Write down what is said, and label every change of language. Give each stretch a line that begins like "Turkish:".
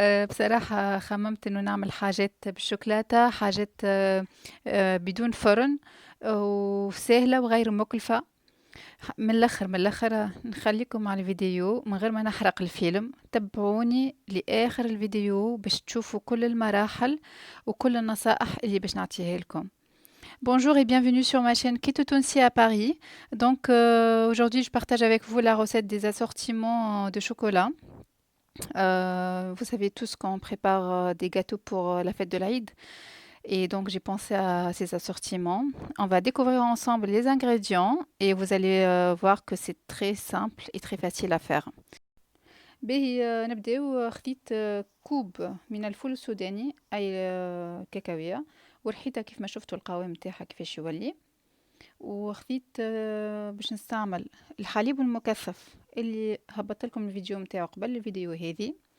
Arabic: بصراحة خممت إنه نعمل حاجات بالشوكولاتة، حاجات بدون فرن، وسهلة وغير مكلفة. من الآخر نخليكم على الفيديو من غير ما نحرق الفيلم. تبعوني لآخر الفيديو باش تشوفوا كل المراحل وكل النصائح اللي باش نعطيها لكم.
French: Bonjour et bienvenue sur ma chaîne Keto Tunsi à Paris. Donc aujourd'hui, je partage avec vous la recette des assortiments de chocolat. Vous savez tous qu'on prépare des gâteaux pour la fête de l'Aïd. Et donc j'ai pensé à ces assortiments. On va découvrir ensemble les ingrédients et vous allez voir que c'est très simple et très facile à faire.
Arabic: باهي نبداو. خديت كوب من الفول السوداني أي كاكاوية، ورحيتها كيف ما شفتوا القوام متاعها كيفاش يولي. وخديت باش نستعمل الحليب المكثف اللي هبطت لكم الفيديو متاعه قبل الفيديو هذه.